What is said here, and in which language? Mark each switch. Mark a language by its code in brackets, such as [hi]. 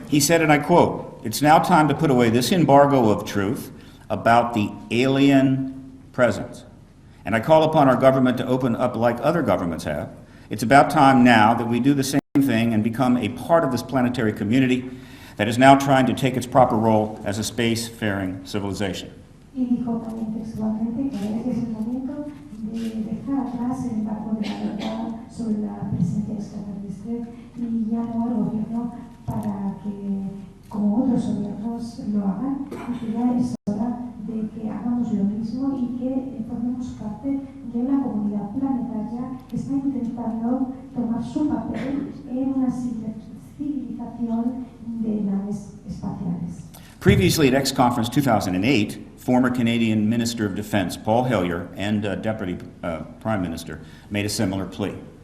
[en] He said, and I quote, "It's now time to put away this embargo of truth about the alien presence. And I call upon our government to open up like other governments have. It's about time now that we do the same thing and become a part of this planetary community that is now trying to take its proper role as a space-faring civilization." [es] Y dijo también textualmente que es el momento de dejar atrás el embargo de la verdad sobre la presencia extraterrestre y llamó al gobierno para que, como otros gobiernos lo hagan, y que ya es hora de que hagamos lo mismo y que formemos parte de una comunidad planetaria que está intentando tomar su papel en una civilización de naves espaciales. [en] Previously at X Conference 2008, former Canadian Minister of Defense Paul Hellyer and Deputy Prime Minister made a similar plea.